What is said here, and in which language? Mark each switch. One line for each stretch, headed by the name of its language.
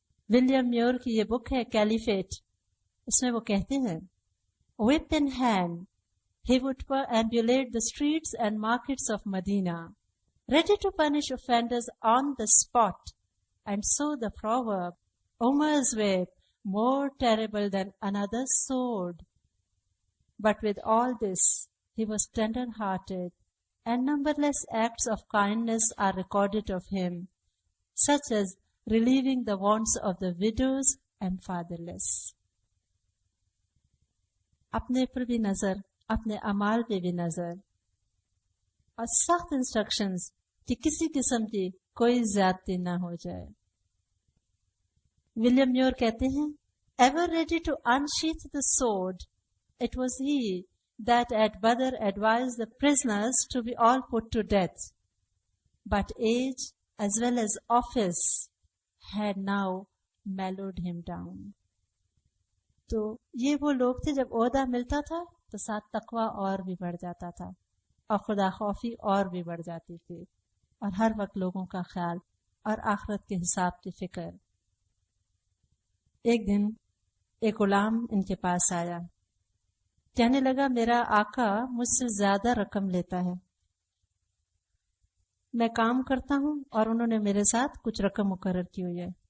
Urdu: William Mayur کی یہ بک ہے کیلیفیٹ، اس میں وہ کہتے ہیں
English: whip in hand he would perambulate the streets and markets of Medina, ready to punish offenders on the spot, and so the proverb, Umar's whip more terrible than another's sword. But with all this, he was tender-hearted, and numberless acts of kindness are recorded of him, such as relieving the wants of the widows and fatherless.
Urdu: اپنے پر بھی نظر، اپنے اعمال پہ بھی نظر، اور سخت انسٹرکشنز کہ کسی قسم کی کوئی زیادتی نہ ہو جائے۔ ولیم میور کہتے ہیں
English: Ever ready to unsheath the sword, it was he that at Badr advised the prisoners to be all put to death. But age as well as office had now mellowed him down.
Urdu: تو یہ وہ لوگ تھے جب عہدہ ملتا تھا تو ساتھ تقوی اور بھی بڑھ جاتا تھا اور خدا خوفی اور بھی بڑھ جاتی تھی اور ہر وقت لوگوں کا خیال اور آخرت کے حساب کی فکر. ایک دن ایک غلام ان کے پاس آیا، کہنے لگا میرا آقا مجھ سے زیادہ رقم لیتا ہے، میں کام کرتا ہوں اور انہوں نے میرے ساتھ کچھ رقم مقرر کی ہوئی ہے.